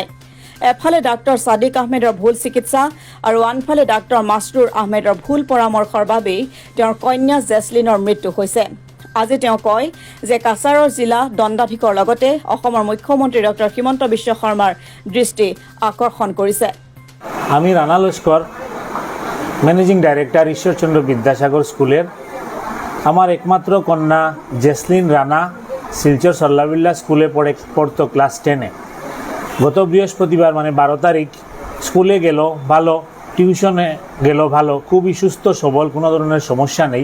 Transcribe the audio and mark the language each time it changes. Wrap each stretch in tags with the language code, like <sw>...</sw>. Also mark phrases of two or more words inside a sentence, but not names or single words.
<as>এফালে ডাক্তৰ ছাদিক আহমেদৰ ভুল চিকিৎসা আৰু আনফালে ডাক্তৰ মাছৰুৰ আহমেদৰ ভুল পৰামৰ্শৰ বাবেই তেওঁৰ কন্যা জেছলিনৰ মৃত্যু হৈছে। আজি তেওঁ কয় যে কাছাৰৰ জিলা দণ্ডাধীশৰ লগতে অসমৰ মুখ্যমন্ত্ৰী ডক্টৰ হিমন্ত বিশ্ব শৰ্মাৰ দৃষ্টি আকৰ্ষণ কৰিছে।</as> <bn>আমি রানা লস্কর,</bn> <en>managing director</en> <bn>ঈশ্বরচন্দ্র বিদ্যাসাগর স্কুলের আমার একমাত্র কন্যা জেসলিন রানা শিলচর সল্লাবিল্লা স্কুলে পড়তো ক্লাস 10-এ। গত বৃহস্পতিবার মানে 12 তারিখ স্কুলে গেল ভালো, টিউশনে গেল ভালো, খুবই সুস্থ সবল, কোনো ধরনের সমস্যা নেই।</bn>